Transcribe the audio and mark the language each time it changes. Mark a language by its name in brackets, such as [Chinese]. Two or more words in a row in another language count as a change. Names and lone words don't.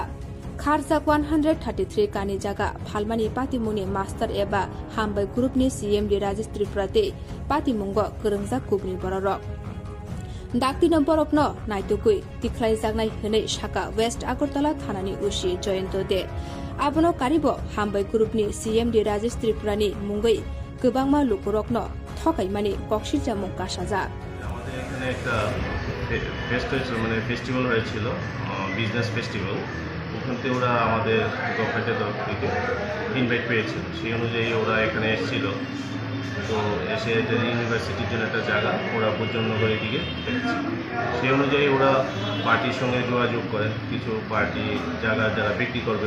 [Kok Borok] Kharjak 133 Kani Jaga Phalmani Patimuni Master Eba Hambai Group ni CMD Rajesh Tripura te Patimungo Gurungjak Kubni Bororok Dakti Borokno Naitukui Tiklai Jagnai Hene Shaka West Agartala Thanani Ushi Jayanto de Abono Karibo Hambai Group ni CMD Rajesh Tripura ni Mungoi Gobangma Lukurokno Thokaimani Kokshil Jamung Kashaja [Bangla] আমাদের এখানে একটা ফেস্টিভ্যাল হয়েছিল বিজনেস ফেস্টিভ্যাল ওখান থেকে ওরা আমাদের গভর্নমেন্টের তরফ থেকে ইনভাইট পেয়েছিল সেই অনুযায়ী ওরা এখানে এসেছিল তো এসে ইউনিভার্সিটির জন্য একটা জায়গা ওরা বুজনগর এদিকে সেই অনুযায়ী ওরা পার্টির সঙ্গে যোগাযোগ করেন কিছু পার্টি জায়গা যারা বিক্রি করবে